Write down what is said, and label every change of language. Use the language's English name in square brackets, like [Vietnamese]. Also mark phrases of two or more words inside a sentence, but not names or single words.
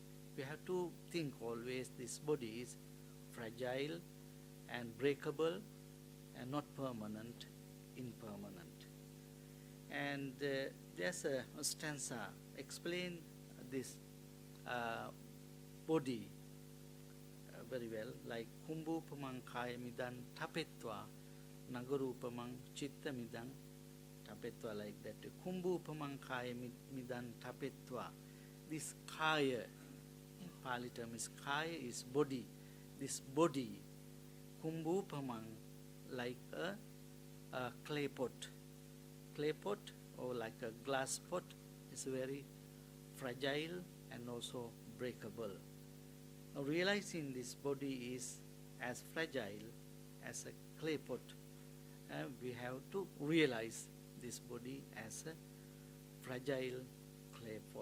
[English] We have to think always this body is fragile and breakable and not permanent, impermanent. And there's a stanza explain this body very well, like [Pali] kumbupamang kaya midan tapetva nagarupamang chitta midan tapetva, [English] like that. [Pali] Kumbupamang kaya midan tapetva. [English] This kaya, Pali term is kaya, is body. This body, kumbupamang, like a clay pot. Clay pot or like a glass pot is very fragile and also breakable. Now, realizing this body is as fragile as a clay pot, we have to realize this body as a fragile clay pot.